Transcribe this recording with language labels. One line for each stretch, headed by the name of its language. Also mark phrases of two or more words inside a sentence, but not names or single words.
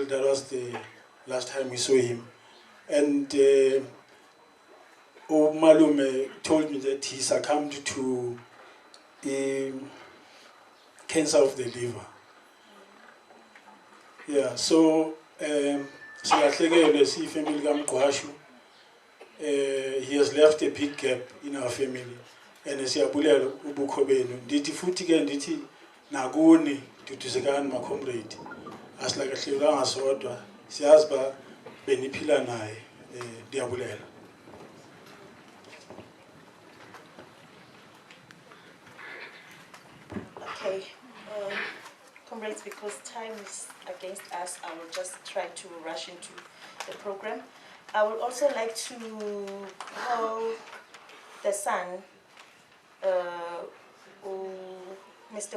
English: That was the last time we saw him. And Malume told me that he succumbed to cancer of the liver. Yeah, so he has left a big gap in our family.
Xhosa: And siyabulela ubukho benu. Ndithi futhi ke ndithi nakuni dudusekani ma comrade. Asilakahlelanga sodwa. Siyazi ba beniphila naye. Ndiyabulela.
English: Okay, comrades, because time is against us, I will just try to rush into the program. I would also like to call the son Mr.